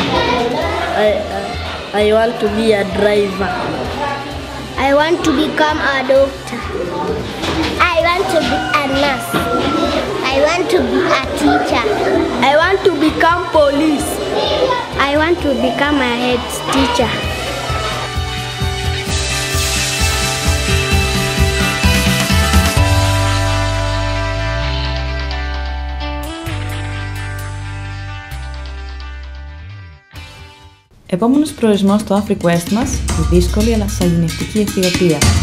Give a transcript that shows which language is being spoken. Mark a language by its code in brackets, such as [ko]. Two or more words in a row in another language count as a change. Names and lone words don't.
[en] I want to be a driver. I want to become a doctor. I want to be a nurse. I want to be a teacher. I want to become police. I want to become a head teacher. [el] Επόμενος προορισμός στο AfriQuest μας, η δύσκολη αλλά σαγηνευτική Αιθιοπία.